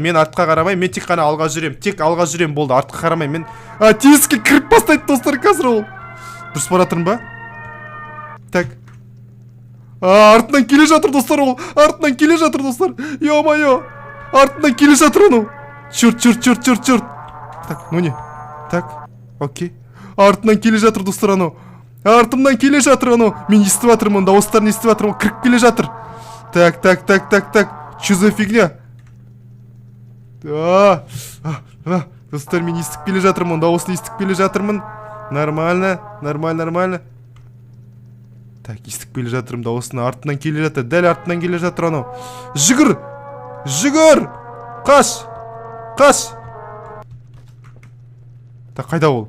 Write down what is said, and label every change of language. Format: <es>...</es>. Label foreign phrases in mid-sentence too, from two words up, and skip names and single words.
<kk>Мен тек қана алға жүрем. Болды, артқа қарамайым. Мен тезіске кіріп бастайды, достар, қазір ол. Дұрыс баратырым ба? Так. Артынан келе жатыр, достар, ол.</kk> <ru>Ё-моё.</ru> <kk>Артынан келе жатыр анау.</kk> <ru>Чёрт. Так, ну не. Так, окей.</ru> <kk>Артынан келе жатыр, достар, анау. Мен естіп жатырмын, дауыстарын естіп жатырмын, кіріп келе жатыр.</kk> <ru>Так. Что за фигня?</ru> <kk>Достар, мен естіп келе жатырмын, дауысын естіп келе жатырмын. Нормально. Так, естіп келе жатырмын, дауысын артынан келе жатыр, дәл артынан келе жатыр анау. Жүгір! Қаш! Так, қайда ол?</kk>